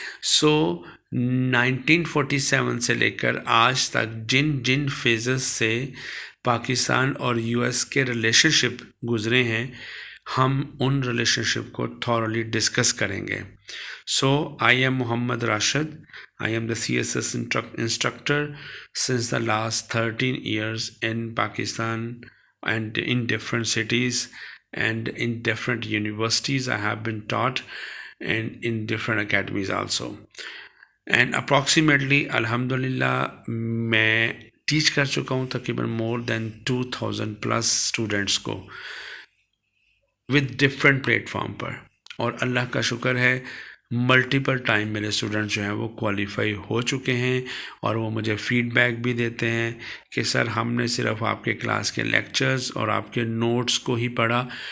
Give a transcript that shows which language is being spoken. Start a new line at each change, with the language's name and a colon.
Urdu: سو 1947 سے لے کر آج تک جن فیزز سے پاکستان اور یو ایس کے ریلیشن شپ گزرے ہیں، ہم ان ریلیشن شپ کو تھورلی ڈسکس کریں گے۔
English: so I am
Urdu: Muhammad Rashid.
English: I am the CSS instructor since the last 13 years in Pakistan and in different cities and in different universities. I have been taught and in different academies also. And approximately,
Urdu: alhamdulillah, میں teach کر چکا ہوں تقریباً
English: more than 2000 plus students
Urdu: کو
English: with different
Urdu: platform پر، اور اللہ کا شکر ہے ملٹیپل ٹائم میرے اسٹوڈنٹ جو ہیں وہ کوالیفائی ہو چکے ہیں، اور وہ مجھے فیڈ بیک بھی دیتے ہیں کہ سر ہم نے صرف آپ کے کلاس کے لیکچرز اور آپ کے نوٹس کو ہی پڑھا